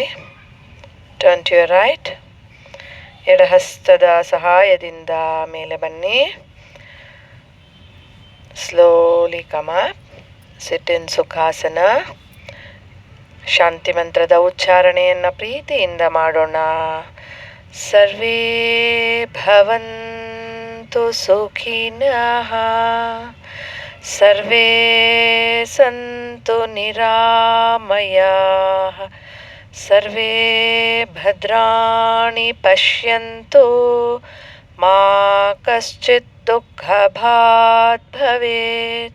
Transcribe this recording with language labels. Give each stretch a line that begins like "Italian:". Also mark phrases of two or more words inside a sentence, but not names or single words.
English: turn to your right.
Kannada: ಎಡಹಸ್ತದ ಸಹಾಯದಿಂದ ಮೇಲೆ ಬನ್ನಿ.
English: slowly come up. sit in Sukhasana.
Kannada: ಶಾಂತಿ ಮಂತ್ರದ ಉಚ್ಚಾರಣೆಯನ್ನು ಪ್ರೀತಿಯಿಂದ ಮಾಡೋಣ.
Sanskrit: ಸರ್ವೇ ಭವಂತು ಸುಖಿನಃ, ಸರ್ವೇ ಸಂತು ನಿರಾಮಯಾಃ, ಸರ್ವೇ ಭದ್ರಾಣಿ ಪಶ್ಯಂತು ಮಾ ಕಶ್ಚಿತ್ ದುಃಖಭಾಗ್ ಭವೇತ್.